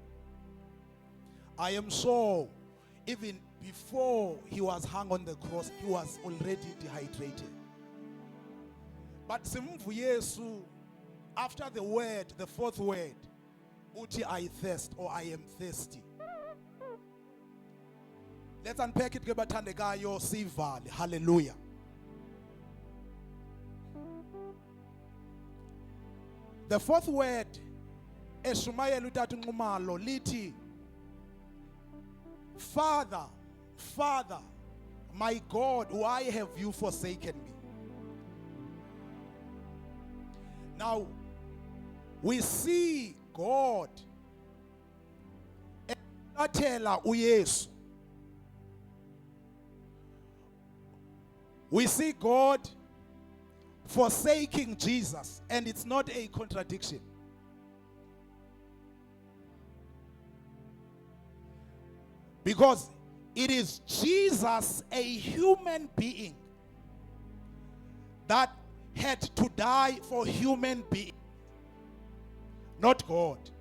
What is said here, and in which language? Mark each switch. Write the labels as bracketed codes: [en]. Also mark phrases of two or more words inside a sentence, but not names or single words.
[en] I am sure even before he was hung on the cross, he was already dehydrated. But [xh] simvu Yesu, [en] after the word, the fourth word, uthi I thirst, or I am thirsty. Let's unpack it [xh] ke bathandekayo sivale. [en] Hallelujah. The fourth word [xh] eshumayela uTata uNxumalo lithi, [en] Father, Father, my God, why have you forsaken me? Now, we see God [xh] elathela uYesu. [en] We see God forsaking Jesus, and it's not a contradiction. Because it is Jesus, a human being, that had to die for human beings, not God.